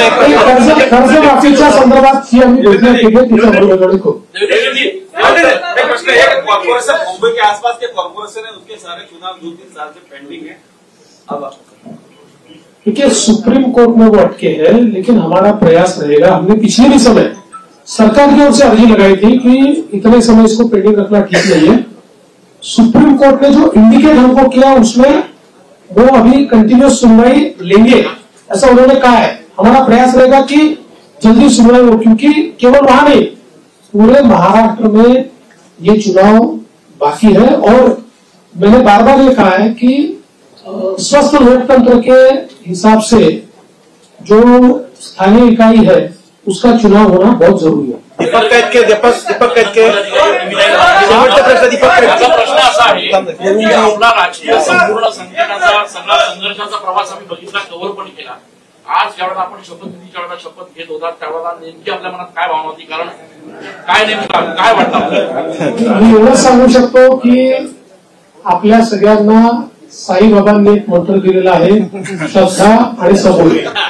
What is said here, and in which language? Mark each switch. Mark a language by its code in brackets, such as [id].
[mr] कर्जमाफीच्या संदर्भात ही आम्ही घोषणा केली आहे, त्याच्याबरोबर खूप [hi] मुंबई के आसपास के कॉर्पोरेशन है, उसके सारे चुनाव 2-3 साल से पेंडिंग है। अब देखिए, सुप्रीम कोर्ट में वो अटके हैं, लेकिन हमारा प्रयास रहेगा। हमने पिछले भी समय सरकार की ओर से अर्जी लगाई थी कि इतने समय इसको पेंडिंग रखना ठीक नहीं है। सुप्रीम कोर्ट ने जो इंडिकेट हमको किया उसमें वो अभी कंटिन्यूस सुनवाई लेंगे, ऐसा उन्होंने कहा है। हमारा प्रयास रहेगा कि जल्दी सुनवाई हो, क्योंकि केवल वहां नहीं, पूरे महाराष्ट्र में ये चुनाव बाकी है। और मैंने बार बार ये कहा है कि स्वस्थ लोकतंत्र के हिसाब से जो स्थानीय इकाई है उसका चुनाव होना बहुत जरूरी है। [mr] दीपक कैतके शेवटचा प्रश्न दीपक कैतके। प्रश्न असा आहे की आपला राजकीय संपूर्ण संघटनाचा सगळा संघर्षाचा प्रवास आम्ही बघितला, कव्हर पण केला। आज ज्यावेळेला आपण शपथविधीच्या वेळेला शपथ घेत होता त्यावेळेला नेमकी आपल्या मनात काय भावना होती? कारण काय नेमकं काय वाटतं? मी एवढंच सांगू शकतो की आपल्या सगळ्यांना साईबाबांनी एक मंत्र दिलेला आहे, श्रद्धा आणि सबोरी।